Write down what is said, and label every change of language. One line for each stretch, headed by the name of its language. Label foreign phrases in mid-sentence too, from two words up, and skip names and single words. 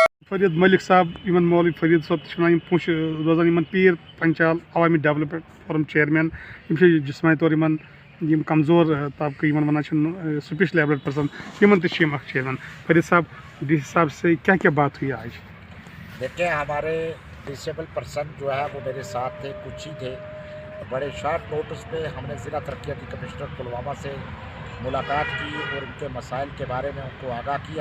Kashmiri: فرید ملک صاحب یمن مولوی فرید صاحب تہ پوش روزان یمن پیر پنچال عوامی ڈیولپمنٹ فورم چیئرمین جسمانی طور یم کمزور طبقہ یمن ونان
English: special abled person
Kashmiri: یمن تہ چیئرمین فرید صاحب
Urdu: ڈی سی صاحب سے کیا بات ہوئی آج؟ دیکھیں ہمارے
English: disable person
Urdu: جو ہے وہ میرے ساتھ تھے، کچھ ہی تھے. بڑے
English: short notice
Urdu: پہ ہم نے ضلع ترقیاتی کمشنر پلوامہ سے ملاقات کی اور ان کے مسائل کے بارے میں ان کو آگاہ کیا.